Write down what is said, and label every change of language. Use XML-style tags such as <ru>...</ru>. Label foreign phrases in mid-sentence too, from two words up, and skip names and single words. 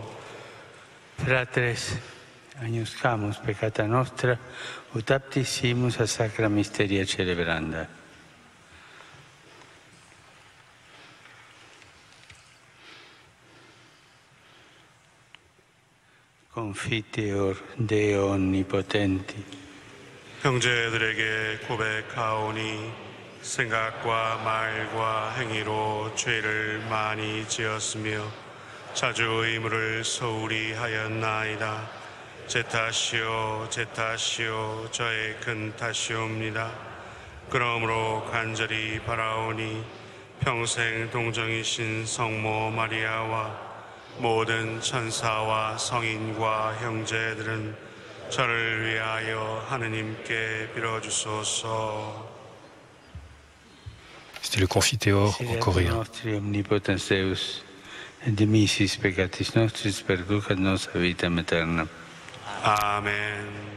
<la>Fratres, agnoscamus peccata nostra, ut aptissimus a sacra mysteria celebranda. Confiteor Deo onnipotenti.</la> <ko>형제들에게 고백하오니 생각과 말과 행위로 죄를 많이 지었으며 자주 의무를 소홀히 하였나이다. 제 탓이요 저의 큰 탓이옵니다. 그러므로 간절히 바라오니 평생 동정이신 성모 마리아와 모든 천사와 성인과 형제들은 저를 위하여 하느님께 빌어주소서.</ko> <fr>C'était le Confiteor en coréen.</fr> <la>Nostri omnipotens Deus, et dimissis peccatis nostris perducat nos a vitam aeternam.</la> <ko>아멘.</ko>